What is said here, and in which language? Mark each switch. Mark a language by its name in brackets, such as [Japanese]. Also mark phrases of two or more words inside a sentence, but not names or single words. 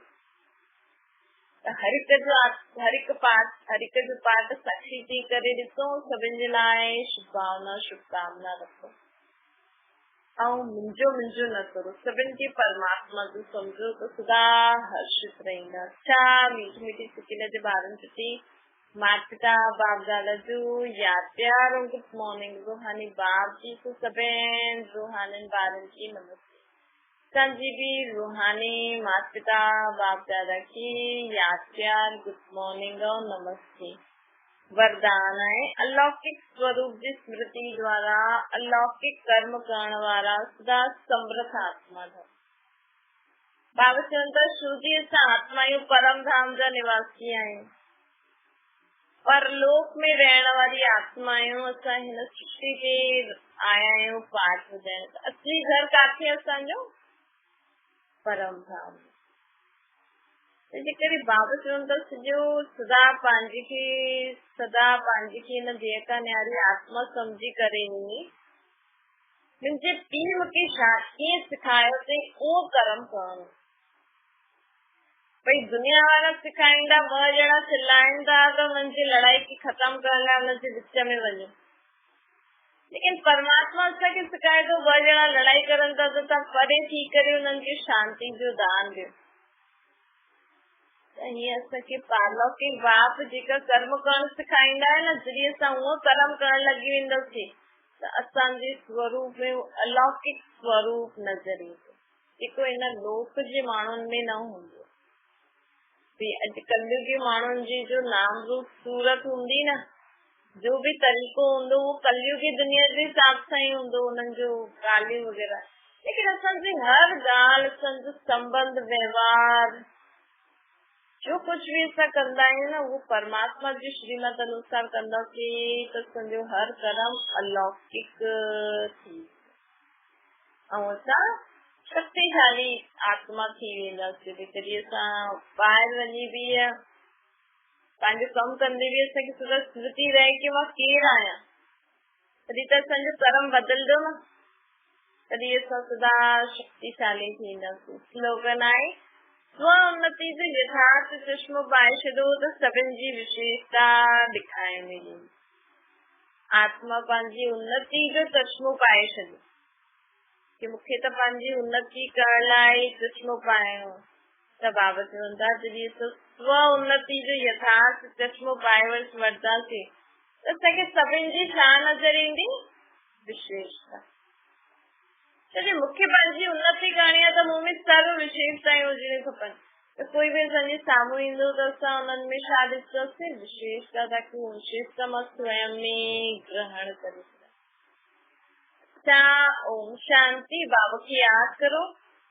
[Sindhi] हर हिकु पाठ साक्षी थी करे ॾिसो, सभिनि जे लाइ शुभकामना रखो, ऐं मुंहिंजो न करो, सभिनि खे परमात्मा जो सम्झो त सदा हर्षित रहंदा। छा मीठी मीठी सिकिन जे ॿारनि सुठी माता पिता बाप दादा जो यादि प्यार ऐं [English] good morning. [Sindhi] रूहानी बाप जी को सभिनि रूहानी ॿारनि की नमस्ते। असांजी बि रूहानी माता पिता बाप दादा की यादि प्यार [English] good morning [Sindhi] और नमस्ते। वरदान है अलौकिक स्वरूप जी स्मृति द्वारा अलौकिक कर्म करण वारा सदा समर्थ आत्मा था। बाबा चवंदा शुद्धि असां आत्मायूं परम धाम जा निवासी आहियूं, परलोक में रहण वारी आत्मायूं असां हिन सृष्टि ते आया आहियूं पाठ ॿुधाइण। असली घर काथे असांजो? परम धाम। जेकॾहिं बाबा चवंदा सॼो सदा पंहिंजी खे हिन देह का न्यारी आत्मा सम्झी करे मुंहिंजे पीउ मूंखे छा कीअं सेखारियो अथई उहो कर्म करणो। भई दुनिया वारा सेखारींदा, ॿ ॼणा चिल्लाईंदा त हुननि जी लड़ाई खे ख़तम करण लाइ हुनजे विच में वञो, लेकिन परमात्मा असांखे सेखारे थो ॿ ॼणा लड़ाई करनि था त तव्हां परे थी करे हुननि खे शांति जो दान ॾियो। हीअं असांखे पारलौकिक बाप जेका कर्म करणु सेखारींदा आहिनि न, जॾहिं असां उहो कर्म करणु लॻी वेंदासीं त असांजे स्वरूप में अलौकिक स्वरूप नज़र ईंदो, जेको हिन लोक जे माण्हुनि में न हूंदो। अॼुकल्ह जे माण्हुनि जी जो नाम रूप सूरत हूंदी न, जो बि तरीक़ो हूंदो उहो कलयुगी दुनिया जे हिसाब सां ई हूंदो, उन्हनि जो ॻाल्हियूं वग़ैरह। लेकिन असांजी हर ॻाल्हि, असांजो संबंध व्यवहार जो कुछ भी असां कंदा आहियूं न, उहो परमात्मा जी श्रीमत अनुसार कंदासीं त असांजो हर कर्म अलौकिक थी ऐं असां शक्तिशाली आत्मा थी वेंदासीं। जॾहिं असां ॿाहिरि वञी बि पंहिंजो कमु कंदे बि असांखे सदा स्मृति रहे कि मां केरु आहियां, तॾहिं त असांजो कर्म बदिलंदो न, तॾहिं असां सदा शक्तिशाली थींदासीं। स्लोगन आहे स्व उन्नति जो यथार्थ चश्मो पाए छॾो त सभिनि जी विशेषता ॾेखारे मिली। आत्मा पंहिंजी उन्नति जो चश्मो पाए छॾो कि मूंखे त पंहिंजी उन्नति करण लाइ चश्मो पाइणो। त बाबा चवंदा जॾहिं असां स्व उन्नति जो यथार्थ चश्मो पाए वठंदासीं त असांखे सभिनि जी छा नज़र ईंदी? विशेषता। छो मूंखे पंहिंजी उन्नति करणी आहे त मूं में सर्व विशेषताएं हुजणियूं खपनि। त कोई बि असांजे साम्हूं ईंदो त असां हुननि में छा ॾिसंदासीं? विशेषता, ताकि विशेषता मां स्वयं में ग्रहण करे। ओम शांति। बाबा खे यादि करो।